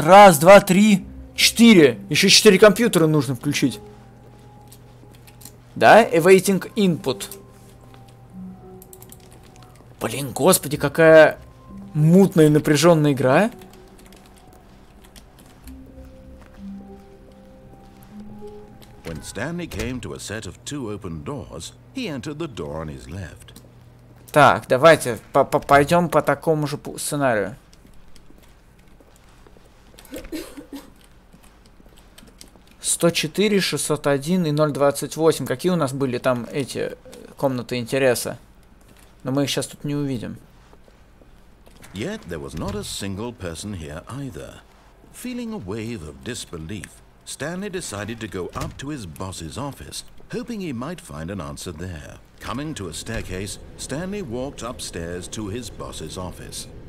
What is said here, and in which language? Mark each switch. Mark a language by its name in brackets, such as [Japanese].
[Russian] 1, 2, 3, 4. Еще 4 компьютера нужно включить. [English] Да? Awaiting input. [Russian] Блин, господи, какая мутная и напряженная игра. [English] When Stanley came to a set of 2 open doors, he entered the door on his left. [Russian] Так, давайте пойдем по такому же сценарию. «104, 601 и 028». Какие у нас были там эти комнаты интереса? Но мы их сейчас тут не увидим. [English] Yet there was not a single person here either. Feeling a wave of disbelief, Stanley decided to go up to his boss's office, hoping he might find an answer there. Coming to a staircase, Stanley walked upstairs to his boss's office.